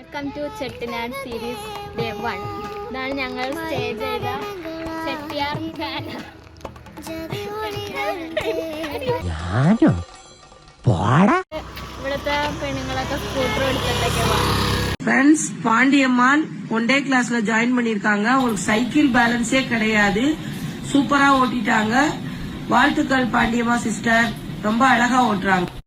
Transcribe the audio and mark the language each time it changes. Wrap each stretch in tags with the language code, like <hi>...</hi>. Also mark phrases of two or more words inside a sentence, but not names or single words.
<ml>ടു ചെട്ടിനാട്</ml> <en>series day</en> <ml>1. ഇതാണ് ഞങ്ങൾ സ്റ്റേ ചെയ്ത ചെട്ടിയാർ ഇവിടുത്തെ പെണ്ണുങ്ങളൊക്കെ സ്കൂട്ടർ എടുത്തിട്ടൊക്കെ പോകും.</ml> <ta>ஃப்ரெண்ட்ஸ், பாண்டியம்மாள்</ta> <en>one day</en> <ta>கிளாஸ்ல ஜாயின் பண்ணிருக்காங்க. உங்களுக்கு</ta> <en>cycle balance</en> <ta>கிடையாது, சூப்பரா ஓட்டிட்டாங்க. வாழ்த்துக்கள் பாண்டியம்மா சிஸ்டர், ரொம்ப அழகா ஓட்டுறாங்க.</ta>